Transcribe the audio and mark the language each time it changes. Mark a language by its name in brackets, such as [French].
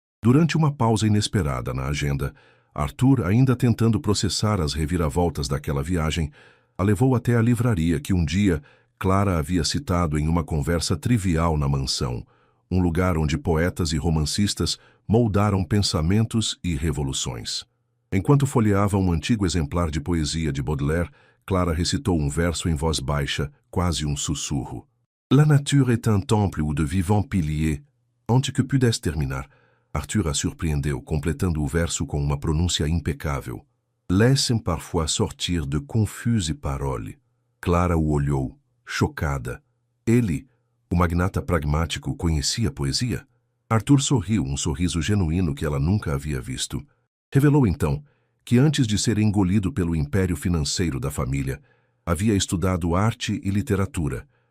[Portuguese] Durante uma pausa inesperada na agenda, Arthur, ainda tentando processar as reviravoltas daquela viagem, a levou até a livraria que um dia Clara havia citado em uma conversa trivial na mansão, um lugar onde poetas e romancistas moldaram pensamentos e revoluções. Enquanto folheava um antigo exemplar de poesia de Baudelaire, Clara recitou um verso em voz baixa, quase um sussurro. [French] La nature est un temple où de vivants piliers. [Portuguese] Antes que pudesse terminar, Arthur a surpreendeu, completando o verso com uma pronúncia impecável. [French] Laissem parfois sortir de confuses paroles. [Portuguese] Clara o olhou, chocada. Ele, o magnata pragmático, conhecia poesia? Arthur sorriu, um sorriso genuíno que ela nunca havia visto. Revelou então que antes de ser engolido pelo império financeiro da família, havia estudado arte e literatura.